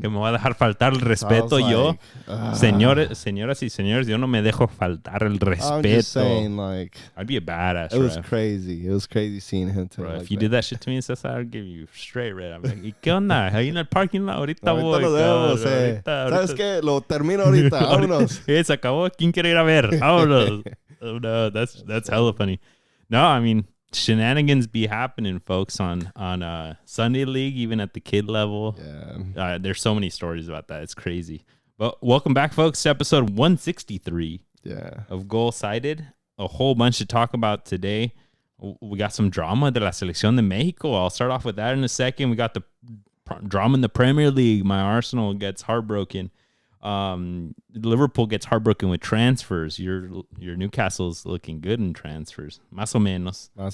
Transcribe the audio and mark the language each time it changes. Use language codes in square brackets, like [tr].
[es] Que me va a dejar faltar el respeto [en] so [es] yo. [en] like, [es] Señoras y señores, yo no me dejo faltar el respeto. [en] I'm just saying, like, I'd be a badass. It was crazy. It was crazy seeing him. Bro, like if you did that shit to me, Cesar, I'd give you straight red. I'm like, [es] ¿y qué onda? Ahí en el parking lot. Ahorita voy. Nos vemos, ¿Sabes qué? Lo termino ahorita. Vámonos. Se acabó. ¿Quién quiere ir a ver? Vámonos. [en] Oh, no, that's hella funny. No, I mean, shenanigans be happening, folks, on Sunday League, even at the kid level. Yeah. There's so many stories about that. It's crazy. But welcome back, folks, to episode 163 of Golsided. A whole bunch to talk about today. We got some drama [es] de la Selección de Mexico. [en] I'll start off with that in a second. We got the drama in the Premier League. My Arsenal gets heartbroken. Liverpool gets heartbroken with transfers. Your Newcastle's looking good in transfers. [es] Más o menos.